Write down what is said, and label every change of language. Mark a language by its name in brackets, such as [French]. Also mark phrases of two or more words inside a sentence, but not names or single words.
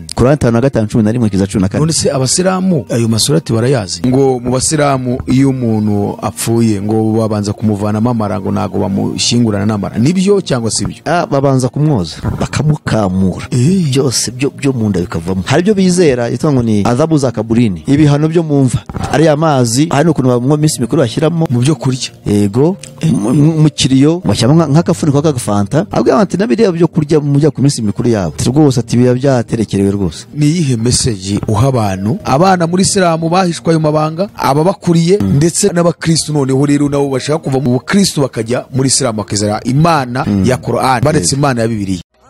[Kinyarwanda] 15:11 kugeza 14. None se abasilamu ayo masurati barayazi? Ngo mu basilamu iyo umuntu apfuye ngo babanza kumuvanamo amara, ngo nago bamushyingurana n'amara. Nibyo cyangwa si byo? Babanza kumwoza bakamukamura, byose byo mu nda bikavamo. Hari byo bizera yitwa ngo ni adhabu za kaburini, ibihano byo mumva ari amazi, hari no kuntu bamwe minsi mikuru bashyiramo mu byo kurya. Yego mu kiriyo bashyamo nk'akafuniko k'agafanta abwira ati nabireba byo kurya mujya ku minsi mikuru yabo rwose ati biba byaterekerewe rwose. Ni iyihe message uha abantu abana muri Isilamu bahishwa ayo mabanga ababakuriye ndetse n'abakristo noneho rero nabo bashaka kuva mu bukristo bakajya muri Isilamu bakizera imana ya Qur'an baretse imana ya Bibiliya?